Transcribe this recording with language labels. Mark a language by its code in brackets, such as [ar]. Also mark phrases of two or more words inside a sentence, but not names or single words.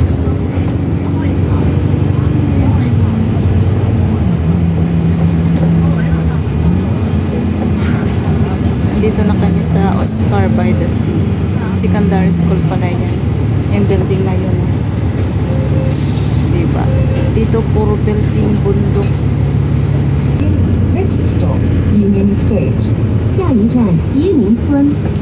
[tl] Nandito na kami sa Oscar by the Sea Secondary School pala yan, yung building na yun, diba? Dito puro building, bundok. [en] Next stop, Union Estate. [zh] 下一站，椰林村。